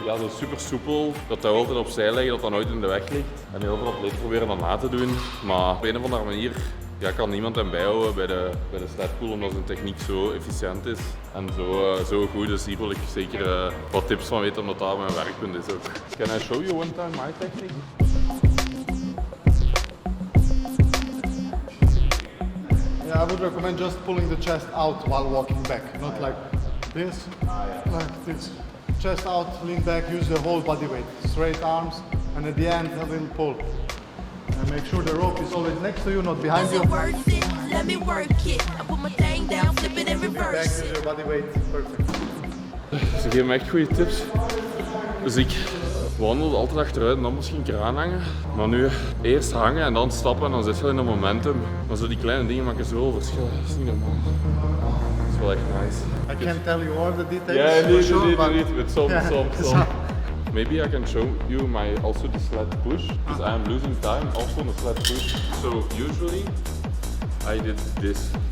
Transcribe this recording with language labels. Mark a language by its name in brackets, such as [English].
[Dutch] Ja, zo super soepel, dat hij altijd opzij legt, dat dat nooit in de weg ligt. En heel veel atleten proberen dat na te doen, maar op een of andere manier kan niemand hem bijhouden bij de sledpull, omdat zijn techniek zo efficiënt is en zo goed. Dus hier wil ik zeker wat tips van weten, omdat dat mijn werkpunt is ook. [English] Can I show you one time my technique? Yeah, I would recommend just pulling the chest out while walking back, not like this, like this. Chest out, lean back, use the whole body weight. Straight arms, and at the end, a little pull. And make sure the rope is always next to you, not behind you. Is it worth it? Let me work it. I put my thing down, flip it and Back, reverse it. your body weight, perfect. [Dutch] Ze geven me echt goede tips. Dus ik wandel altijd achteruit en dan misschien een keer aanhangen. Maar nu eerst hangen en dan stappen en dan zit je in een momentum. Maar zo die kleine dingen maken zoveel verschil. Dat is niet normaal. Dat is wel echt nice. [English] I can't tell you all the details. Yeah, for indeed, sure, but with some. Maybe I can show you also the sled push, because I am losing time also on the sled push. So usually I did this.